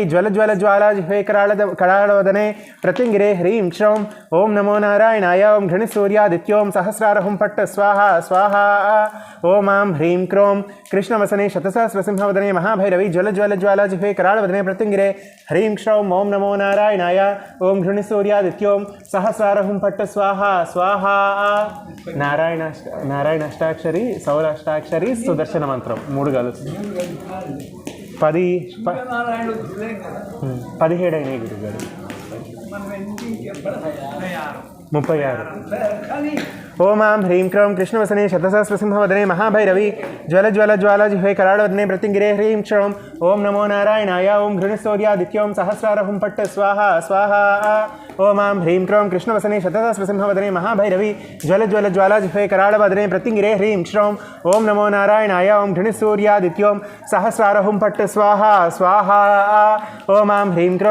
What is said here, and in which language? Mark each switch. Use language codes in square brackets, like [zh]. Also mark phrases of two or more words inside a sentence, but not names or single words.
[sa] ज्वलज्वलज्वालाजिह्वे कराळवदने प्रत्यङ्गिरे ह्रीं श्रौं ॐ नमो नारायणाय ओं घृणिसूर्यादित्यों सहस्रारहुं पट्ट स्वाहा स्वाहा ओम आं ह्रीं क्रों कृष्णवसने शतसहस्रसिंहवदने महाभैरवी ज्वलज्वलज्वालाजिह्वे कराळवदने प्रत्यङ्गिरे ह्रीं श्रौं ॐ नमो नारायणाय ओं घृणिसूर्यादित्यों सहस्रारहुं पट्ट स्वाहा स्वाहा नारायणाष्टाक्षरी सौराष्टाक्षरी सुदर्शन मंत्रं [te] మూడు కలుస్తుంది నారాయణుడు దిలేం కదా 17 అయినాయి గురుగారు మనం ఎన్ని చెప్పడం 36 కానీ [sa] ओम आं ह्रीं क्रों कृष्णवसने शतसहस्रसिंहवदने महाभैरवी ज्वलज्वलज्वालाजिह्वे कराळवदने प्रत्यङ्गिरे ह्रीं श्रौं ॐ नमो नारायणाय ओं घृणिसूर्यादित्यों सहस्रारहुं पट्ट स्वाहा स्वाहा ओम आं ह्रीं क्रों कृष्णवसने शतसहस्रसिंहवदने महाभैरवी ज्वलज्वलज्वालाजिह्वे कराळवदने प्रत्यङ्गिरे ह्रीं श्रौं ॐ नमो नारायणाय ओं घृणिसूर्यादित्यों सहस्रारहुं पट्ट स्वाहा स्वाहा ओम आं ह्रीं क्रों